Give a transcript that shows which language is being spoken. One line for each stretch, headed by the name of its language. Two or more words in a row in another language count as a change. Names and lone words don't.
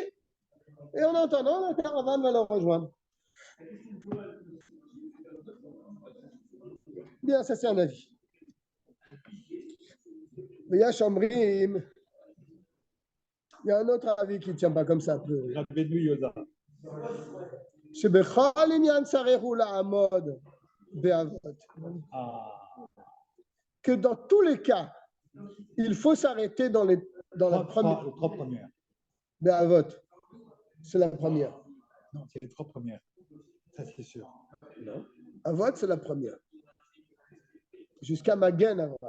French: Et en attendant, la caravane va le rejoindre. Bien, ça c'est un avis. Mais il y a Chambrim. Il y a un autre avis qui ne tient pas comme ça. Rabbeinu Yoda.
Hebrew: שבכל עניין צריך הוא לעמוד באבות.
French: Que dans tous les cas, il faut s'arrêter dans la première. Les trois premières. Be'avot, c'est la première. Non, c'est les trois premières. Ça, c'est sûr. Non. Avot, c'est la première. Jusqu'à Magen Avra.